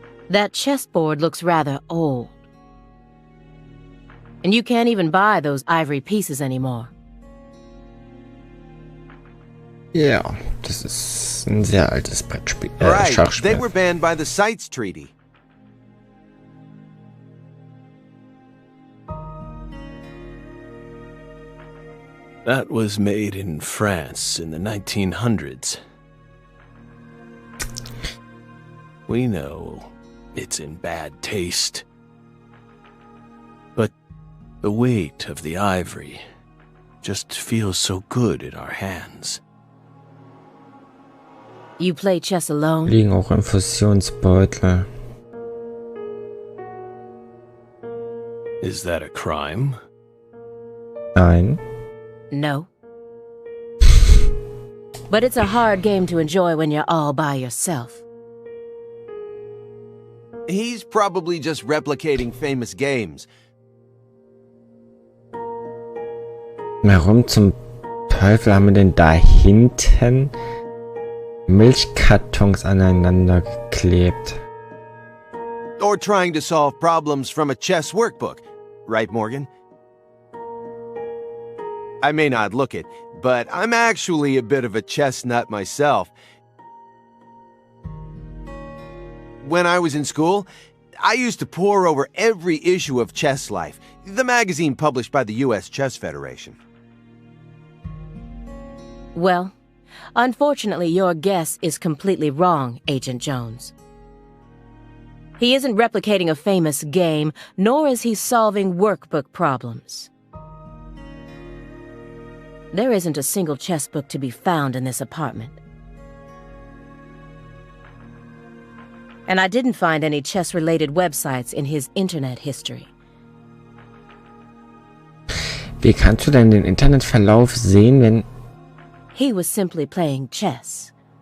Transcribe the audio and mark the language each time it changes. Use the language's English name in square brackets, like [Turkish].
[English] That chessboard looks rather old. And you can't even buy those ivory pieces anymore. [German] Ja, das ist ein sehr altes Brettspiel. [English] Right, [German] Schachspiel. [English] they were banned by the CITES Treaty. That was made in France in the 1900s. We know it's in bad taste. But the weight of the ivory just feels so good in our hands. You play chess alone? [German] Liegen auch Infusionsbeutel. [English] Is that a crime? [German] Nein. [English] No. But it's a hard game to enjoy when you're all by yourself. He's probably just replicating famous games. [German] Warum zum Teufel haben wir denn da hinten Milchkartons aneinander geklebt? [English] Or trying to solve problems from a chess workbook. Right, Morgan? I may not look it, but I'm actually a bit of a chess nut myself. When I was in school, I used to pore over every issue of Chess Life, the magazine published by the U.S. Chess Federation. Well, unfortunately, your guess is completely wrong, Agent Jones. He isn't replicating a famous game, nor is he solving workbook problems. There isn't a single chess book to be found in this apartment. And I didn't find any chess-related websites in his internet history. [German] Wie kannst du denn den Internetverlauf sehen, wenn... [English] He was simply playing chess.